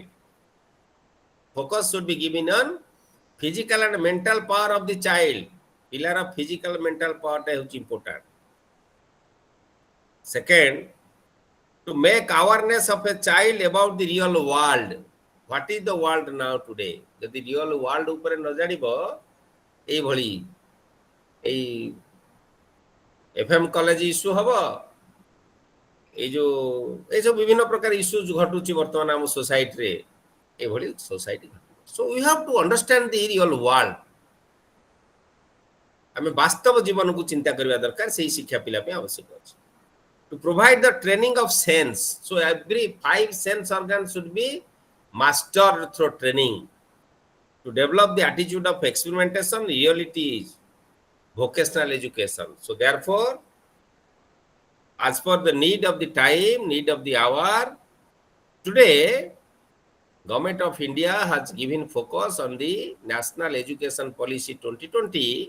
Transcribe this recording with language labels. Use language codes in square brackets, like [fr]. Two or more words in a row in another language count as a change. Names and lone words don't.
[en] Focus should be given on physical and mental power of the child. Pillar of physical mental power is important. Second, to make awareness of a child about the real world. What is the world now today? [or] ଯଦି [en] real world [or] ଉପରେ ନ ଜାଣିବ ଏଇଭଳି ଏଇ FM [en] college issue [or] ହବ এই ସବୁ ବିଭିନ୍ନ ପ୍ରକାର ଇସ୍ୟୁ ଘଟୁଛି ବର୍ତ୍ତମାନ ଆମ ସୋସାଇଟିରେ ଏଭଳି ସୋସାଇଟି [en] so we have to understand the real world [or] ଆମେ ବାସ୍ତବ ଜୀବନକୁ ଚିନ୍ତା କରିବା ଦରକାର ସେଇ ଶିକ୍ଷା ପିଲା ପାଇଁ ଆବଶ୍ୟକ ଅଛି [en] to provide the training of sense so every 5 sense organs should be mastered through training to develop the attitude of experimentation reality is vocational education so therefore as per the need of the time need of the hour today Government of India has given focus on the National Education Policy 2020.